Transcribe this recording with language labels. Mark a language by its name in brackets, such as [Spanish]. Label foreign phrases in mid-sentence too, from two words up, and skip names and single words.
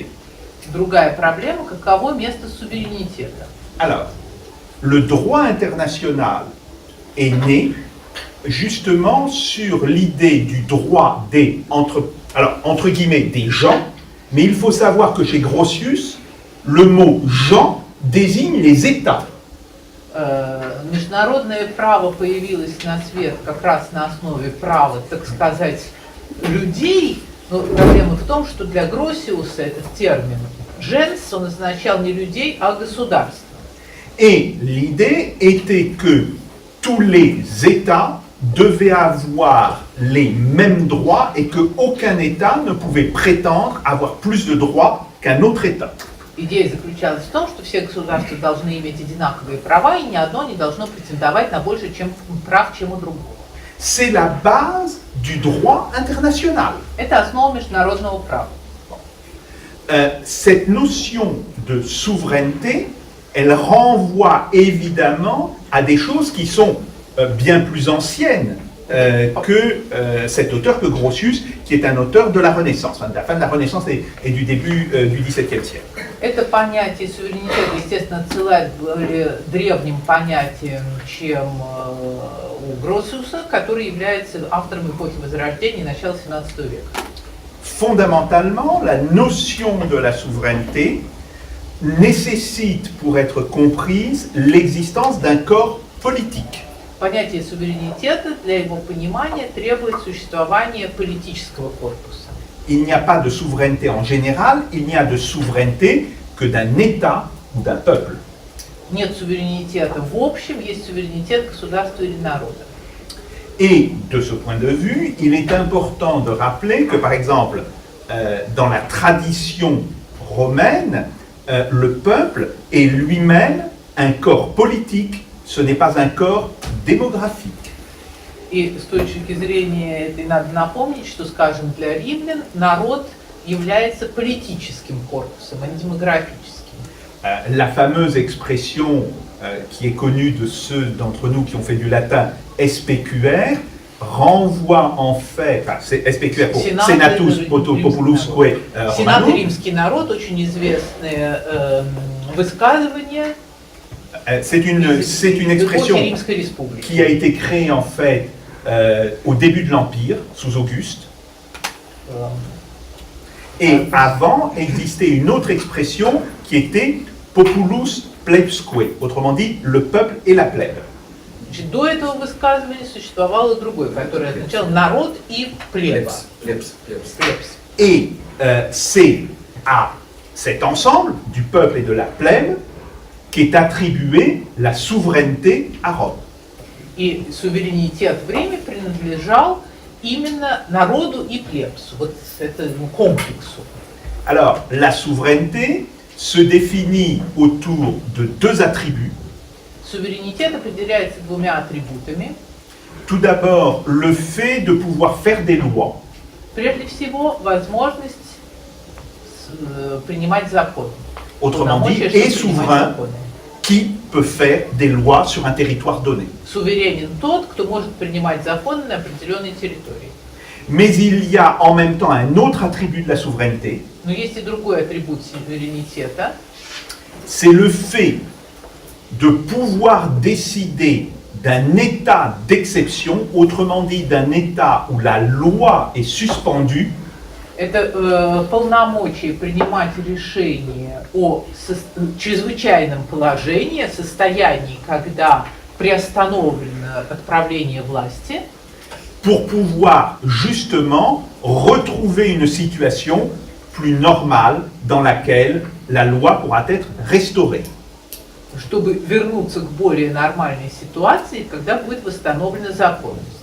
[Russian] Другая проблема, каково место суверенитета. [French] Alors, le droit international est né justement sur l'idée du droit des, entre guillemets, des gens, mais il faut savoir que chez Grotius, le mot gens désigne les États. [Russian] Международное право появилось на свет как раз на основе права, так сказать, людей. Но проблема в том, что для Гроссиуса этот термин «gens» он означал не людей, а государство. [French] Et l'idée était que tous les États devaient avoir les mêmes droits et qu'aucun État ne pouvait prétendre avoir plus de droits qu'un autre État. [Russian] Идея заключалась в том, что все государства должны иметь одинаковые права, и ни одно не должно претендовать на больше прав, чем у другого. [French] C'est la base du droit international. [Russian] Это основа международного права. [French] Cette notion de souveraineté, elle renvoie évidemment à des choses qui sont bien plus anciennes que cet auteur, que Grotius, qui est un auteur de la Renaissance, enfin, de la fin de la Renaissance et du début du XVIIe siècle. [Russian] Это понятие суверенитета, естественно, отсылает к более древним понятиям, чем у Гроссиуса, который является автором эпохи Возрождения и начала XVII века. [French] Fondamentalement, la notion de la souveraineté nécessite, pour être comprise, l'existence d'un corps politique. [Russian] Понятие суверенитета для его понимания требует существования политического корпуса. [French] Il n'y a pas de souveraineté en général, il n'y a de souveraineté que d'un État ou d'un peuple. [Russian] Нет суверенитета в общем, есть суверенитет государства или народа. [French] Et de ce point de vue, il est important de rappeler que, par exemple, dans la tradition romaine, le peuple est lui-même un corps politique, ce n'est pas un corps démographique. [Russian] И с точки зрения этой надо напомнить, что, скажем, для римлян народ является политическим корпусом, а не демографическим. [French] La fameuse expression qui est connue de ceux d'entre nous qui ont fait du latin, SPQR, renvoie en fait, enfin, c'est SPQR pour [Latin] Senatus Populusque [Russian] Сенат и [Latin] Romanum. [Russian] римский народ, очень известное высказывание. [French] C'est une expression [Russian] Римской республики. [French] qui a été créée en fait au début de l'Empire, sous Auguste. Et avant existait une autre expression qui était [Latin] Populus plebsque, [French] autrement dit le peuple et la plèbe. [Russian] Значит, до этого высказывания существовало другое, которое означало народ и плеба. Плебс. [French] Et c'est à cet ensemble du peuple et de la plèbe qu'est attribuée la souveraineté à Rome. [Russian] И суверенитет в Риме принадлежал именно народу и плебсу, вот этому комплексу. [French] Alors, la souveraineté se définit autour de deux attributs. [Russian] Суверенитет определяется двумя атрибутами. [French] Tout d'abord, le fait de pouvoir faire des lois. [Russian] Прежде всего, возможность принимать законы. [French] Autrement dit, [Russian] Полномочия, [French] est [Russian] чтобы принимать [French] souverain [Russian] законы. [French] qui peut faire des lois sur un territoire donné. [Russian] Суверенен тот, кто может принимать законы на определенной территории. [French] Mais il y a en même temps un autre attribut de la souveraineté, [Russian] Но есть и другой атрибут суверенитета. [French] c'est le fait de pouvoir décider d'un état d'exception, autrement dit d'un état où la loi est suspendue, [Russian] Это полномочие принимать решения о чрезвычайном положении, состоянии, когда приостановлено отправление власти, [French] pour pouvoir justement retrouver une situation plus normale dans laquelle la loi pourra être restaurée. [Russian] чтобы вернуться к более нормальной ситуации, когда будет восстановлена законность.